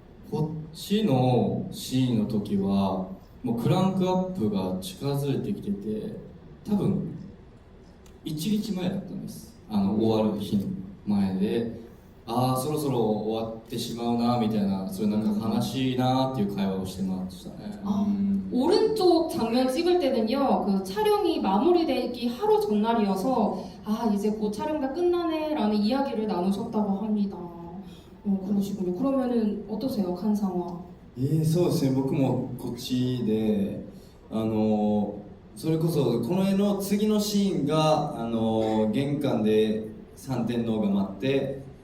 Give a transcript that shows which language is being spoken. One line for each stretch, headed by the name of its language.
Japanese: こっちのシーンの時はもうクランクアップが近づいてきてて、多分1日前だったんです。終わる日の前で、そろそろ終わってしまうなみたいな、そういうなんか悲しいなっていう会話をしてましたね。
Korean: 오른쪽 장면 찍을 때는요, 그 촬영이 마무리되기 하루 전날이어서 이제 곧 촬영 다 끝나네라는 이야기를 나누셨다고 합니다. 그러시군요. 그러면은 어떠세요, 칸상화?
Japanese: そうですね、僕もこっちで、それこそこの絵の次のシーンが、玄関で三天王が待って、